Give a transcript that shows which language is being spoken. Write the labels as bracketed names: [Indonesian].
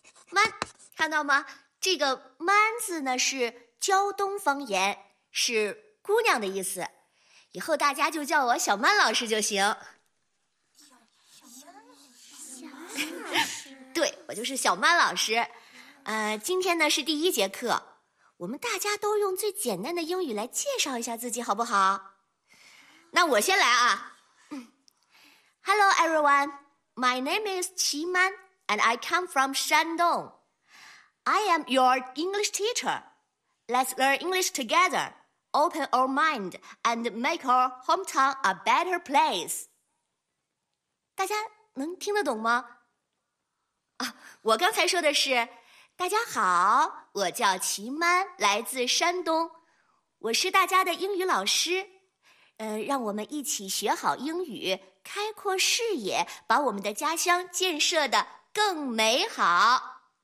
[Chinese] 慢，看到吗？这个慢字呢是胶东方言，是姑娘的意思，以后大家就叫我小曼老师就行。小曼老师，对，我就是小曼老师。今天呢是第一节课，我们大家都用最简单的英语来介绍一下自己，好不好？那我先来啊。 [English] Hello everyone, my name is Qi Man, and I come from Shandong. I am your English teacher. Let's learn English together. Open our mind and make our hometown a better place. [Chinese] 大家能听得懂吗？我刚才说的是，大家好，我叫齐曼，来自山东，我是大家的英语老师。让我们一起学好英语，开阔视野，把我们的家乡建设得更美好。